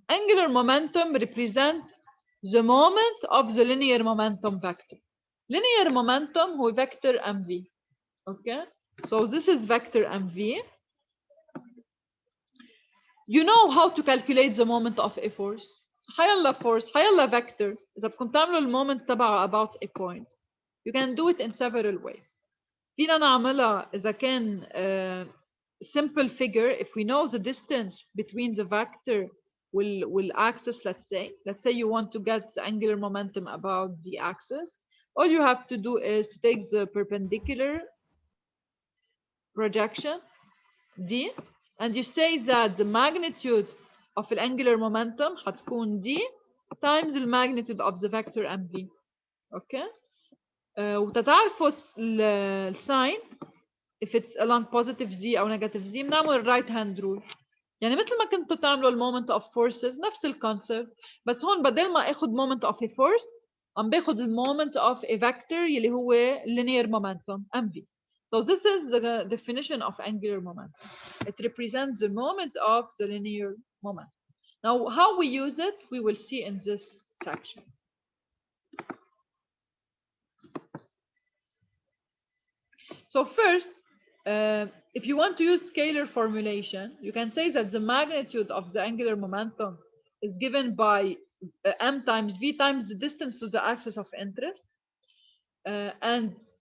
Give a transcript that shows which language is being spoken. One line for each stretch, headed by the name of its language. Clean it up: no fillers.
English: Angular momentum represents the moment of the linear momentum vector. Linear momentum
Arabic: هو
English: vector mv. Okay? So this is vector mv. You know how to calculate the moment of a force.
Arabic: حيلا force, حيلا vector. إذا بدكم تعملوا المومنت تبعه about a point.
English: You can do it in several ways.
Arabic: فينا نعملها إذا كان simple figure.
English: If we know the distance between the vector will axis, let's say you want to get the angular momentum about the axis. All you have to do is to take the perpendicular projection D, and you say that the magnitude of the angular momentum حتكون D times the magnitude of the vector mv. Okay?
Arabic: وتتعرفوا الساين
English: if it's along positive z
Arabic: أو negative z بنعمل right hand rule. يعني مثل ما كنتوا تعملوا
English: moment of forces
Arabic: نفس الكونسبت، بس هون بدل ما اخذ
English: moment of a force
Arabic: عم باخذ
English: moment of a vector
Arabic: يلي هو linear momentum mv.
English: So this is the definition of angular momentum. It represents the moment of the linear momentum. Now, how we use it, we will see in this section. So first, if you want to use scalar formulation, you can say that the magnitude of the angular momentum is given by m times v times the distance to the axis of interest. And